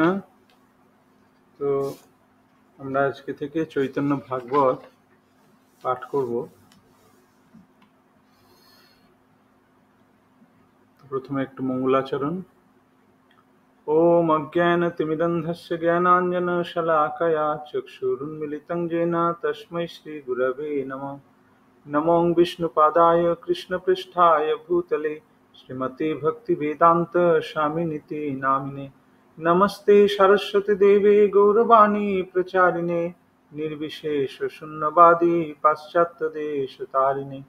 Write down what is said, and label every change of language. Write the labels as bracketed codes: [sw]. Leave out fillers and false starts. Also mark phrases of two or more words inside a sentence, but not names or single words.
[bn] তো আমরা আজকে থেকে চৈতন্য ভাগবত পাঠ করব। তো প্রথমে একটু মঙ্গলাচরণ। [sa] ওম অজ্ঞানতিমিরন্ধস্য জ্ঞানাঞ্জনশলাকয়া চক্ষুरुन्मिलितं येन तस्मै श्रीगुरवे नमः। नमो विष्णुपादाय कृष्णपृष्ठाय भूतले श्रीमते भक्तिवेदान्त स्वामिनिति नामिने। नमस्ते सरस्वती देवे गौरवाणी प्रचारिणे निर्विशेष शून्यवादी पाश्चात्यदेशतारिणे।